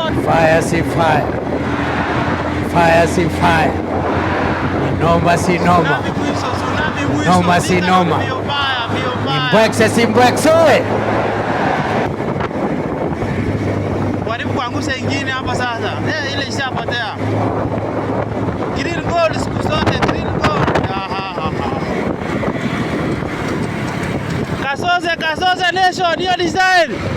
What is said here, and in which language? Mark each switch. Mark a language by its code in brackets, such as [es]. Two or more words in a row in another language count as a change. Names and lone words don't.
[sw] Fire si fire, fire si fire, noma si noma, noma si noma, imbwekse si mbwekse. Waribu kuangusha ingine hapa sasa. Ile ishapotea. [en] Green gold [sw] siku zote, [en] green gold. [sw] Kasose nation hiyo design.